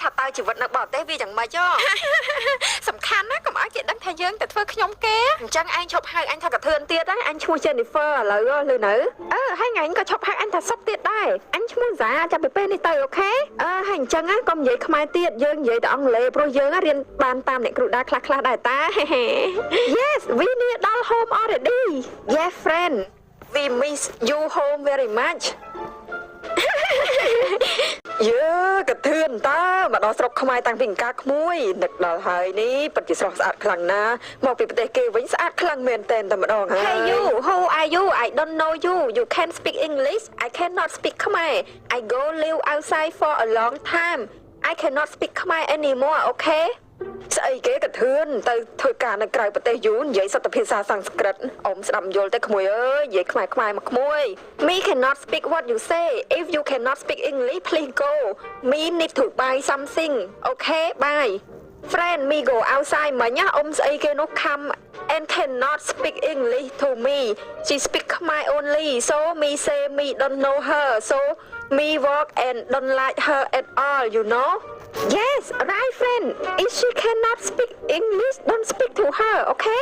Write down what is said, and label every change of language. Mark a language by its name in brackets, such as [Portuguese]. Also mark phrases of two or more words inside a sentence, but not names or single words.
[Khmer] ថាតើជីវិតនៅបរទេសវាយ៉ាងម៉េចសំខាន់ណាស់កុំឲ្យគេដឹងថាយើងទៅធ្វើខ្ញុំគេអញ្ចឹងឯងឈប់ហៅអញថាកធឿនទៀតហើយអញឈ្មោះ Jennifer ឥឡូវលឺនៅហើយថ្ងៃក៏ឈប់ហៅអញថាសុបទៀតដែរអញឈ្មោះសាចាំពីពេលនេះទៅអូខេហើយអញ្ចឹងកុំនិយាយខ្មែរទៀតយើងនិយាយតែអង់គ្លេសព្រោះយើងរៀនបានតាមអ្នកគ្រូដាខ្លះៗដែរតា [English] Yes we near [Khmer] ដល់ [English] home already Yes friend we miss you home very much [Khmer] កធឿនតើមកដល់ស្រុកខ្មែរតាំងពីអង្ការក្មួយនឹកដល់ហើយនេះពិតជាស្រស់ស្អាតខ្លាំងណាស់មកពីប្រទេសគេវិញស្អាតខ្លាំងមែនតែម្ដងហើយ [English] Hey you who are you I don't know you you can speak English I cannot speak Khmer I go live outside for a long time I cannot speak Khmer anymore okay [Khmer] ស្អីគេក ធឿនទៅធ្វើការនៅក្រៅប្រទេសយូរនិយាយសត្វភាសាសំស្ក្រឹតអ៊ំស្ដាប់យល់តែក្មួយអើយនិយាយខ្មែរមកក្មួយ [English] Me cannot speak what you say if you cannot speak English please go Me need to buy something okay bye Friend me go outside [Khmer] មិញអ៊ំស្អីគេនោះខំ [English] and cannot speak English to me she speak Khmer only so me say me don't know her so me walk and don't like her at all you know Yes, right friend. If she cannot speak English, don't speak to her, okay?